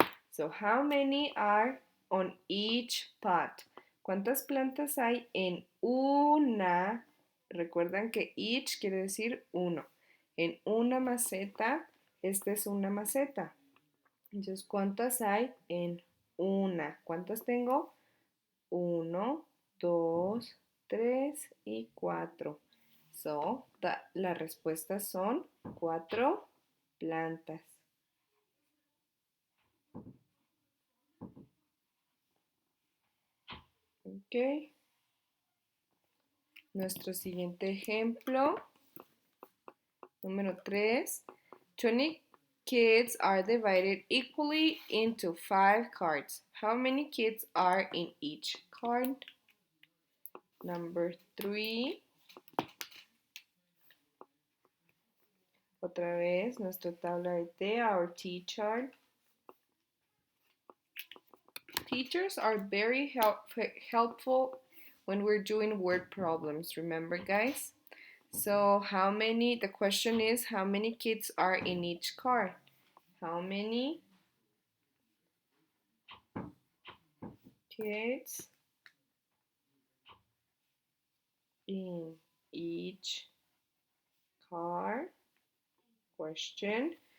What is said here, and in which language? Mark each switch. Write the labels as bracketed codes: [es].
[en] So how many are on each pot? [es] ¿Cuántas plantas hay en una? Recuerdan que each quiere decir uno. En una maceta, esta es una maceta. Entonces, ¿cuántas hay en una? ¿Cuántas tengo? 1, 2, 3 y 4. [en] So, [es] las respuestas son 4 plantas. Ok. Nuestro siguiente ejemplo, número 3. [en] 20 kids are divided equally into 5 cards. How many kids are in each card? Number 3. [es] Otra vez, nuestra tabla de T, [en] our T chart. Teachers are very helpful when we're doing word problems, remember guys? So the question is, how many kids are in each card? How many kids in each card? Question.